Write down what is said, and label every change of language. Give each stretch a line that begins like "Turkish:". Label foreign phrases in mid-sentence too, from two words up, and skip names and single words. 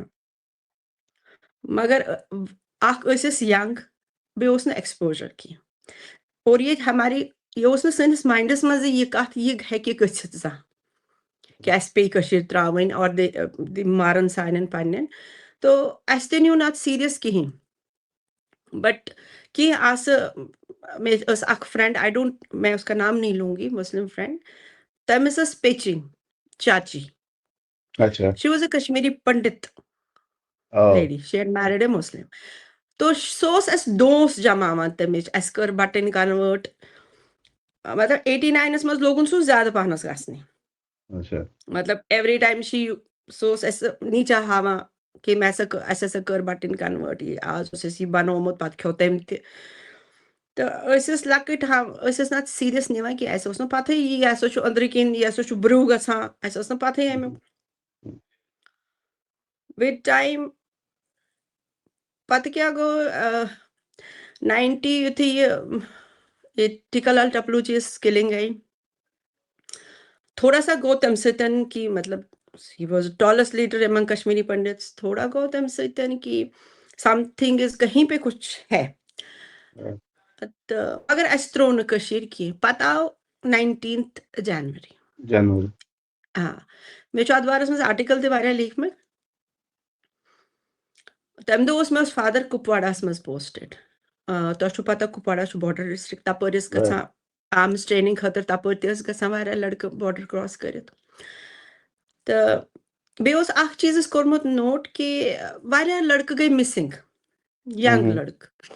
Kashmiri: مگر اکھ ٲسۍ أسۍ ینگ بیٚیہِ اوس نہٕ ایٚکٕسپوجر کینٛہہ اور ییٚتہِ یہِ اوس نہٕ سٲنِس ماینڈس منٛزٕے یہِ کتھ یہِ ہیٚکہِ گٔژھِتھ زانٛہہ کہِ اَسہِ پیٚیہِ کٔشیٖر ترٛاوٕنۍ اور مارن سانٮ۪ن پننٮ۪ن تو اَسہِ تہِ نیوٗ نہٕ اَتھ سیٖریس کِہیٖنۍ بٹ کینٛہہ آسہٕ مےٚ ٲس اکھ فرٛٮ۪نٛڈ
Urdu: میں اُسکا نام نہیں لوں گی
English: Muslim friend
Kashmiri: تٔمِس ٲس پیچِنۍ چاچی
English: she was a
Kashmiri: کشمیٖری پنڈت
English: lady she had married a Muslim
Kashmiri: تو سُہ اوس اَسہِ دوس جماوان تَمِچ اَسہِ کٔر بٹٕنۍ کنوٲٹ مطلب 89 منٛز لوگُن سُہ زیادٕ پہنس گژھنہِ مطلب
English: every time
Kashmiri: سُہ اوس اَسہِ نیٖچا ہاوان کہِ اَسہِ ہسا کٔر بٹٕنۍ کنوٲٹ یہِ آز اوس اَسہِ یہِ بنومُت پتہٕ کھیوٚو تٔمۍ تہِ تہٕ أسۍ ٲسۍ لۄکٕٹۍ أسۍ ٲسۍ نہٕ اَتھ سیٖریس نِوان کینٛہہ اَسہِ اوس نہٕ پتہٕے یہِ ہسا چھُ أنٛدرٕ کِنۍ یہِ ہسا چھُ برٛونٛہہ گژھان اَسہِ ٲس نہٕ پتہٕے امیُک
English: with time
Kashmiri: پتہٕ کیٛاہ گوٚو 90 یُتھُے یہِ ٹِکا لال ٹپلو چی کِلِنٛگ گٔے
Urdu: تھوڑا سا
Kashmiri: گوٚو تَمہِ سۭتۍ کہِ مطلب
English: he was tallest leader among
Kashmiri: کشمیٖری پنڈِتس تھوڑا گوٚو تَمہِ سۭتۍ کہِ
English: something is
Urdu: کہیں پہ کچھ ہے
Kashmiri: تہٕ مگر اَسہِ ترٛوو نہٕ کٔشیٖر کینٛہہ پتہٕ آو 19 جنؤری آ مےٚ چھُ اَتھ بارس منٛز آرٹِکل تہِ واریاہ لیٖکھمٕتۍ تَمہِ دۄہ اوس مےٚ فادر کُپواڑاہس منٛز پوسٹِڈ تۄہہِ چھُو پتہ کُپواڑا چھُ
English: border district
Kashmiri: تپٲرۍ ٲسۍ گژھان
English: arms training
Kashmiri: خٲطرٕ تپٲرۍ تہِ ٲسۍ گژھان واریاہ لڑکہٕ
English: border cross
Kashmiri: کٔرِتھ تہٕ بیٚیہِ اوس اکھ چیٖز اَسہِ کوٚرمُت نوٹ کہِ واریاہ لڑکہٕ گٔے مِسِنٛگ ینگ لڑکہٕ